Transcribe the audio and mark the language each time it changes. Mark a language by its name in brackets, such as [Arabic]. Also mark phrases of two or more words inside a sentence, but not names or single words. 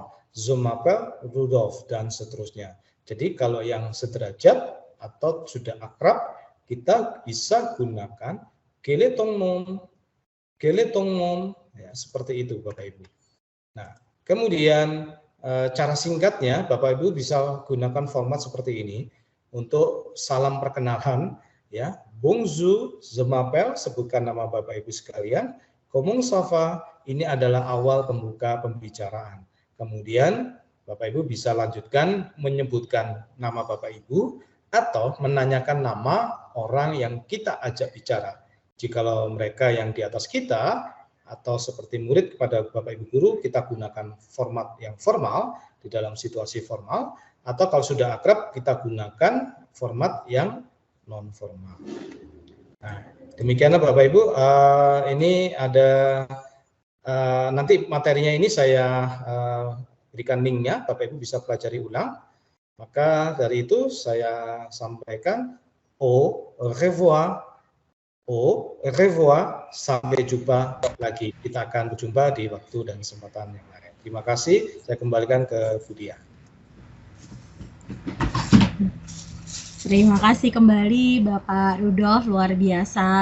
[French] Je m'appelle Rudolf, [Indonesian] dan seterusnya. Jadi kalau yang sederajat atau sudah akrab, kita bisa gunakan [French] quel est ton nom? Quel est ton nom? [Indonesian] Ya, seperti itu Bapak Ibu. Nah, kemudian cara singkatnya Bapak Ibu bisa gunakan format seperti ini untuk salam perkenalan ya. [French] Bonjour, je m'appelle, [Indonesian] sebutkan nama Bapak Ibu sekalian. [French] Comment ça va? [Indonesian] Ini adalah awal pembuka pembicaraan. Kemudian Bapak Ibu bisa lanjutkan menyebutkan nama Bapak Ibu atau menanyakan nama orang yang kita ajak bicara. Jikalau mereka yang di atas kita atau seperti murid kepada Bapak Ibu guru, kita gunakan format yang formal di dalam situasi formal, atau kalau sudah akrab kita gunakan format yang non formal. Nah, demikianlah Bapak Ibu, ini ada nanti materinya ini saya berikan linknya, Bapak Ibu bisa pelajari ulang. Maka dari itu saya sampaikan [French] au revoir, [Indonesian] sampai jumpa lagi. Kita akan berjumpa di waktu dan kesempatan yang lain. Terima kasih, saya kembalikan ke Budia. Terima kasih kembali Bapak Rudolf, luar biasa.